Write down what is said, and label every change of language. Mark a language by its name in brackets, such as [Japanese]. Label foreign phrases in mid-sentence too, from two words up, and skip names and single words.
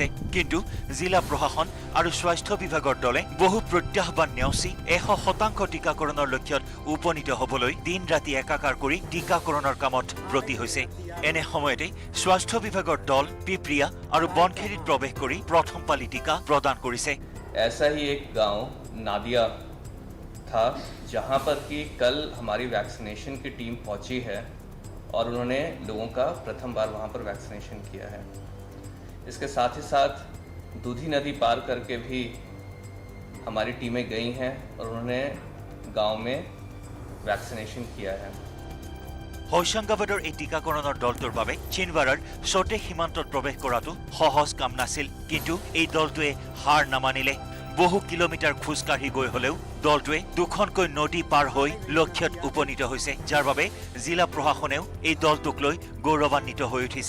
[Assamese] কিন্তু জিলা প্ৰশাসন আৰু স্বাস্থ্য বিভাগৰ দলে বহু প্ৰত্যাহ্বান নেওচি 100% টিকাকৰণৰ লক্ষ্যত উপনীত হ'বলৈ দিন ৰাতি একাকাৰ কৰি টিকাকৰণৰ কামত ব্ৰতী হৈছে। এনে সময়তে স্বাস্থ্য বিভাগৰ দল পিপ্ৰিয়া আৰু বনখেৰীত প্ৰৱেশ কৰি প্ৰথম পালি টিকা প্ৰদান কৰিছে। [Hindi] ऐसा ही एक गांव नादिया था जहां पर कि कल हमारी वैक्सीनेशन की टीम पहुंची है और उन्होंने लोगों का प्रथम बार वहां पर वैक्सीनेशन किया है। इसके साथ ही साथ दूधी नदी पार करके भी हमारी टीमें गई हैं और उन्होंने गांव में वैक्सीनेशन किया है। [Assamese] হোশংগাবাদৰ এই টিকাকৰণৰ দলটোৰ বাবে চিনৱাৰৰ ছটে সীমান্তত প্ৰৱেশ কৰাটো সহজ কাম নাছিল। কিন্তু এই দলটোৱে হাৰ নামানিলে। বহু কিলোমিটাৰ খোজকাঢ়ি গৈ হলেও দলটোৱে দুখনকৈ নদী পাৰ হৈ লক্ষ্যত উপনীত হৈছে, যাৰ বাবে জিলা প্ৰশাসনেও এই দলটোক লৈ গৌৰৱান্বিত হৈ উঠিছে।